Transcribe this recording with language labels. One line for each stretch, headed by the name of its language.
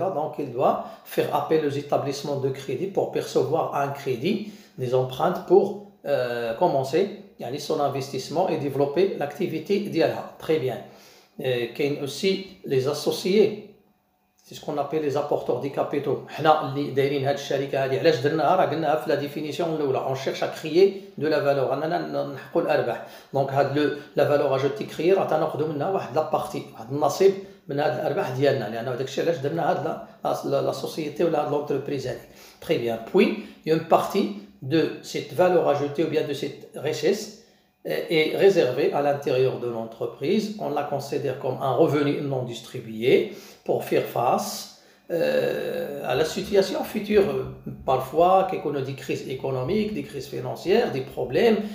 French: Donc, il doit faire appel aux établissements de crédit pour percevoir un crédit, des empreintes pour commencer son investissement et développer l'activité d'IALA. Très bien. Il y a aussi les associés. C'est ce qu'on appelle les apporteurs des capitaux.
Arabic: حنا اللي دايرين هاد الشركه هذه علاش درناها راه قلناها في لا ديفينيسيون الاولى
French: on cherche à créer de la valeur
Arabic: اننا نحققوا الارباح. دونك هاد
French: لا فالور اجوتي كريي
Arabic: راه تناخذوا منها واحد لا بارتي واحد النصيب من هاد الارباح ديالنا لان داك الشيء علاش درنا هاد لا سوسيتي ولا هاد لونتربريز هذه.
French: Très bien. Puis il y a une partie de cette valeur ajoutée ou bien de cette richesse est réservée à l'intérieur de l'entreprise. On la considère comme un revenu non distribué pour faire face à la situation future. Parfois, qu'il y ait des crises économiques, des crises financières, des problèmes.